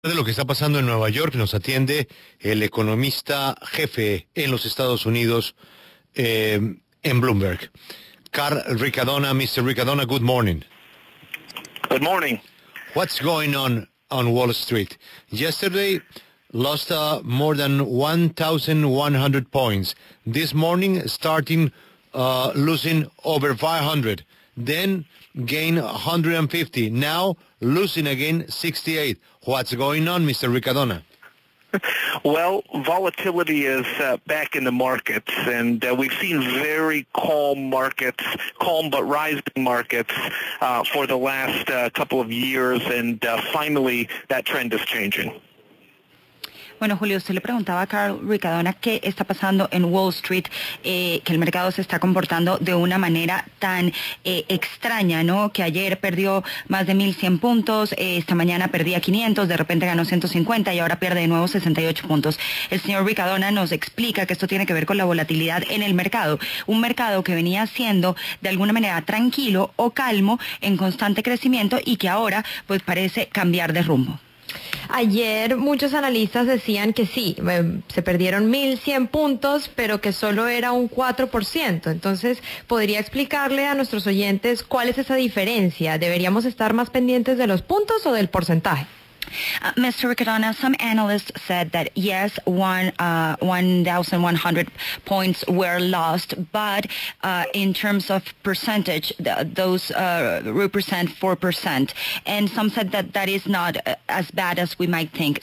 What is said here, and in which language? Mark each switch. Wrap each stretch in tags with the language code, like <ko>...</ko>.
<es>De lo que está pasando en Nueva York nos atiende el economista jefe en los Estados Unidos en Bloomberg, Carl Riccadona.</es> <en>Mr. Riccadona, good morning. Good morning. What's going on Wall Street? Yesterday lost more than 1,100 points. This morning starting losing over 500. Then gain 150. Now losing again 68. What's going on, Mr. Riccadona? Well, volatility is back in the markets, and we've seen very calm markets, calm but rising markets for the last couple of years, and finally that trend is changing.</en> <es>Bueno, Julio, usted le preguntaba a Carl Riccadona qué está pasando en Wall Street, que el mercado se está comportando de una manera tan extraña, ¿no? Que ayer perdió más de 1.100 puntos, esta mañana perdía 500, de repente ganó 150 y ahora pierde de nuevo 68 puntos. El señor Riccadona nos explica que esto tiene que ver con la volatilidad en el mercado, un mercado que venía siendo de alguna manera tranquilo o calmo, en constante crecimiento y que ahora pues parece cambiar de rumbo. Ayer muchos analistas decían que sí, se perdieron 1.100 puntos, pero que solo era un 4%. Entonces, ¿podría explicarle a nuestros oyentes cuál es esa diferencia? ¿Deberíamos estar más pendientes de los puntos o del porcentaje?</es> <en>Mr. Riccadona, some analysts said that yes, 1,100 points were lost, but in terms of percentage, those represent 4%. And some said that that is not as bad as we might think.</en>